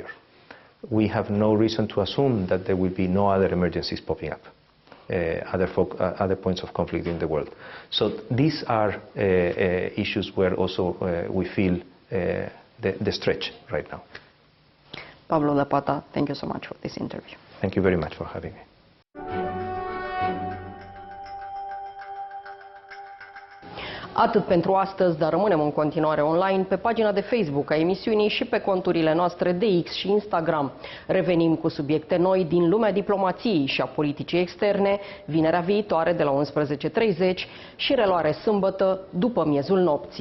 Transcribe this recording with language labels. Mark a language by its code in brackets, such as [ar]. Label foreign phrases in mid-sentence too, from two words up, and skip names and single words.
[en] We have no reason to assume that there will be no other emergencies popping up, other points of conflict in the world. So these are issues where also we feel the stretch right now. Pablo Zapata, thank you so much for this interview. Thank you very much for having me. [ro] Atât pentru astăzi, dar rămânem în continuare online pe pagina de Facebook a emisiunii și pe conturile noastre de X și Instagram. Revenim cu subiecte noi din lumea diplomației și a politicii externe, vinerea viitoare de la 11:30 și reluare sâmbătă după miezul nopții.